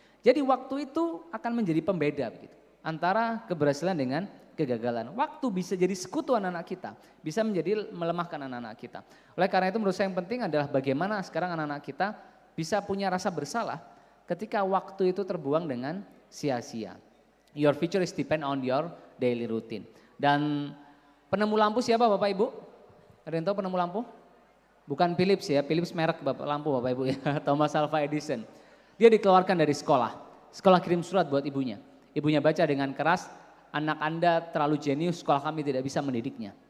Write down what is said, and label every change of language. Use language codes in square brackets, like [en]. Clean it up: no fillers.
[id] Jadi waktu itu akan menjadi pembeda begitu, antara keberhasilan dengan kegagalan. Waktu bisa jadi sekutu anak-anak kita, bisa menjadi melemahkan anak-anak kita. Oleh karena itu menurut saya yang penting adalah bagaimana sekarang anak-anak kita bisa punya rasa bersalah ketika waktu itu terbuang dengan sia-sia. [en] Your future is depend on your daily routine. [id] Dan penemu lampu siapa Bapak Ibu? Ada yang tahu penemu lampu? Bukan Philips ya, Philips merek lampu Bapak Ibu ya, Thomas Alva Edison. Dia dikeluarkan dari sekolah. Sekolah kirim surat buat ibunya. Ibunya baca dengan keras, anak Anda terlalu jenius, sekolah kami tidak bisa mendidiknya.